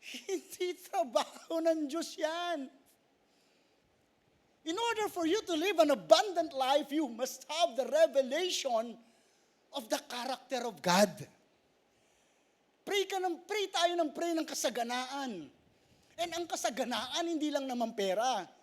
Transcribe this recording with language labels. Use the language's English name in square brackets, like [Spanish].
[Filipino] Hindi trabaho ng Diyos yan. [English] In order for you to live an abundant life, you must have the revelation of the character of God. [Filipino] Pray tayo ng kasaganaan. And ang kasaganaan, hindi lang naman pera.